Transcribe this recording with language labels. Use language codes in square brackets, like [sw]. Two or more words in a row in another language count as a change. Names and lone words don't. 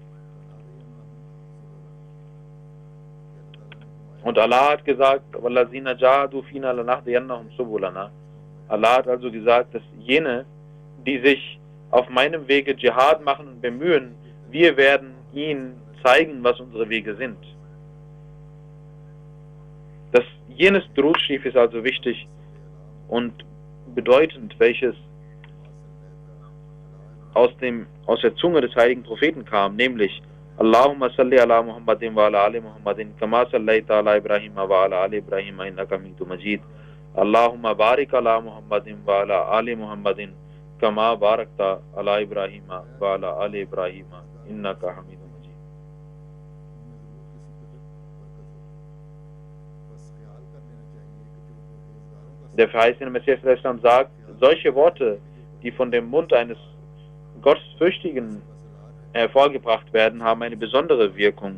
[de] Und Allah hat gesagt, Allah hat also gesagt, dass jene, die sich auf meinem Wege Dschihad machen und bemühen, wir werden ihnen zeigen, was unsere Wege sind. Jenes Durud-Scharif ist also wichtig und bedeutend, welches aus der Zunge des heiligen Propheten kam, nämlich [ar] اللهم صل على محمد وعلى آل محمد كما صليت على إبراهيم وعلى آل إبراهيم إنك حميد مجيد. اللهم بارك على محمد وعلى آل محمد كما باركت على إبراهيم وعلى آل إبراهيم إنك حميد مجيد. [de] Der verheißene Messias sagt, solche Worte, die von dem Mund eines Gottesfürchtigen hervorgebracht werden, haben eine besondere Wirkung.